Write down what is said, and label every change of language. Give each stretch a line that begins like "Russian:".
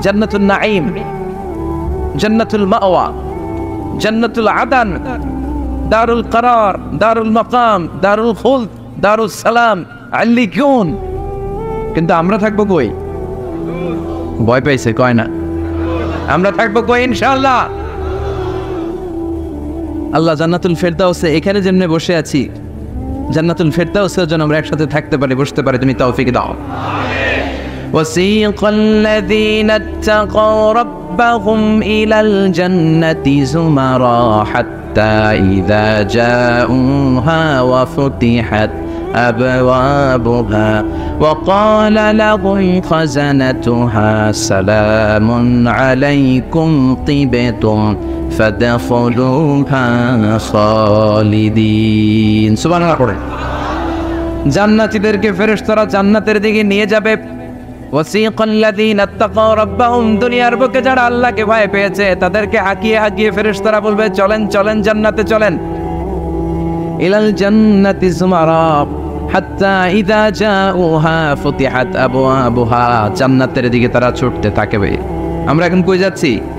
Bangla: জান্নাতুল নাঈম, জান্নাতুল মাওয়া, জান্নাতুল আদান, দারুল করার, দারুল মাকাম, দারুল খুলদ, দারুল সালাম, আল্লিকুন। কিন্তু আমরা থাকবো কই? ভয় পাইছে কয় না, আমরা থাকবো কই ইনশাআল্লাহ? আল্লাহ জান্নাতুল ফেরদাউসে এখানে যেমনে বসে আছি, জান্নাতুল ফেরদাউসের জন্য আমরা একসাথে থাকতে পারি, বসতে পারি, তুমি তৌফিক দাও।
Arabic: وسيق الذين اتقوا ربهم إلى الجنة زمرا حتى إذا جاءوها وفتحت أبوابها وقال لهم خزنتها سلام عليكم طبتم فادخلوها خالدين سبحان الله।
Bangla: জান্নাতীদেরকে ফেরেশতারা জান্নাতের দিকে নিয়ে যাবে।
Arabic: ওয়াসিকাল্লাযীনা ইত্তাকাউ রাব্বাহুম,
Bangla: দুনিয়ার বুকে যারা আল্লাহকে ভয় পেয়েছে তাদেরকে হাঁকিয়ে হাঁকিয়ে ফেরেশতারা বলবে, চলেন চলেন জান্নাতে চলেন।
Arabic: ইলাল জান্নাতি যুমারা হাত্তা ইযা জাউহা ফুতিহাত আবওয়াবুহা,
Bangla: জান্নাতের দিকে তারা ছুটতে থাকবে। আমরা এখন কই যাচ্ছি?